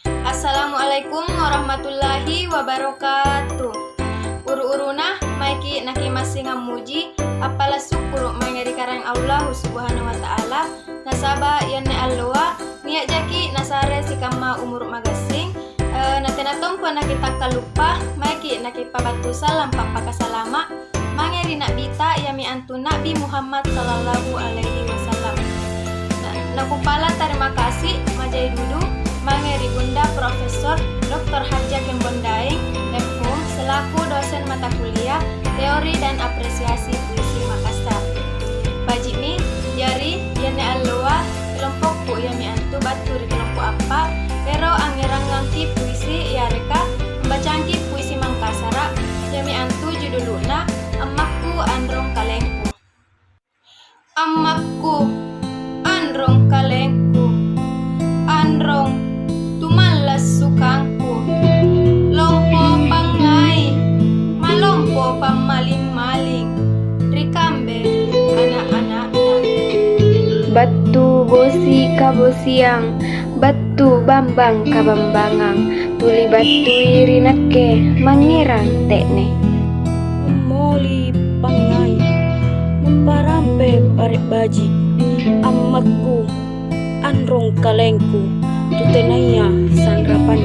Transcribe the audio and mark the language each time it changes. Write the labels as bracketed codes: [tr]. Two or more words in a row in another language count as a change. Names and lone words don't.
[ar] السلام عليكم ورحمة الله وبركاته. [mak] Uru-uruna maiki naki masih ngamuji apalah syukur mangeri karang [ar] الله سبحانه وتعالى [mak] nasaba yanne alloa niat jaki nasare sikama umur magasing natenatong po nakita kalupa maiki naki pabatu salam papakasalama mangeri nak bita yami antu Nabi Muhammad [ar] صلى الله عليه وسلم. [mak] Nakumpala [id] terima kasih [mak] majai dulu mangeri Bunda Profesor Dr. [id] Haja Kembondaing MHum selaku dosen mata kuliah Teori dan Apresiasi Puisi Makassar. [mak] Bajimi jari yane alloa kelompokku yami antu baturi kelompok apa pero angerang ngangki puisi ya reka membacangki puisi Mangkasara yami antu juduluna Amakku Androng Kalengku. Amakku Androng Kalengku, Androng tumalas sukangku, lompo pangai, malompo pamaling-maling, rikambe anak-anakna. Batu bosi kabosiang, batu bambang kabambangang, tuli batu irinake mangirang tekne. Moli pangai, memparampe parik baji, amakku, androng kalengku, tutenaya sandrapan.